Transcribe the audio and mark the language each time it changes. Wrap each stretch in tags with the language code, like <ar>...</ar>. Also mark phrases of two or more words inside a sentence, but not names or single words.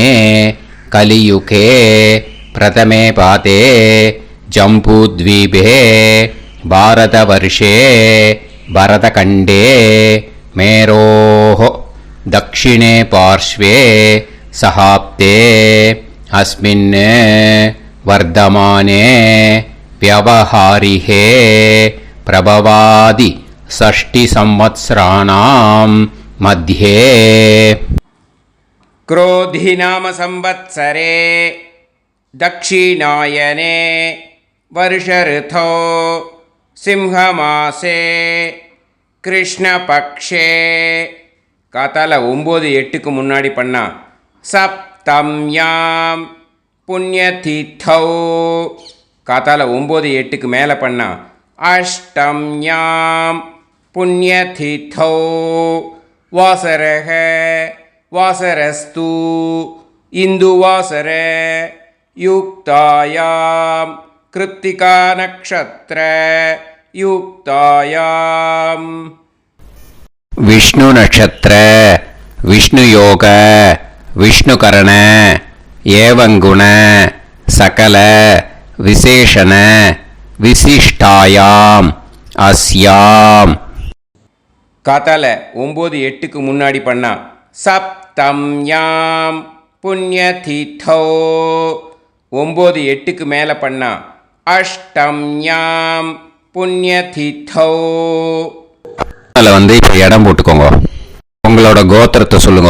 <sa>कलियुगे प्रथमे पादे जम्बूद्वीपे भारतवर्षे भरतखण्डे मेरोः दक्षिणे पार्श्वे सहाब्दे अस्मिन् वर्धमाने व्यवहारिहे प्रभवादि 6 संवत्सराणां मध्ये क्रोधिनाम संवत्सरे दक्षिणायने वर्षऋतौ सिंहमासे कृष्णपक्षे</sa> <ta>காத்தால 9-8க்கு முன்னாடி பண்ணா</ta> <sa>सप्तम्यां पुण्यतिथौ.</sa> <ta>காத்தால 9-8க்கு மேலே பண்ணா</ta> <sa>अष्टम्यां पुण्यतिथौ. वासरक वासरस्तु इन्दुवासर युक्तायां कृत्तिका नक्षत्र युक्तायाम्. विष्णु नक्षत्र विष्णु योग विष्णुकरण एवं गुण सकल विशेषण विशिष्टायाम अस्याम.</sa> <ta>காத்தால 9-8க்கு முன்னாடி பண்ணா</ta> <sa>सप्तम्यां पुण्यतिथौ.</sa> <ta>9-8க்கு மேலே பண்ணா</ta> <sa>अष्टम्यां पुण्यतिथौ.</sa> <ta>அதில் வந்து இப்போ இடம் போட்டுக்கோங்க. உங்களோட கோத்திரத்தை சொல்லுங்க.</ta>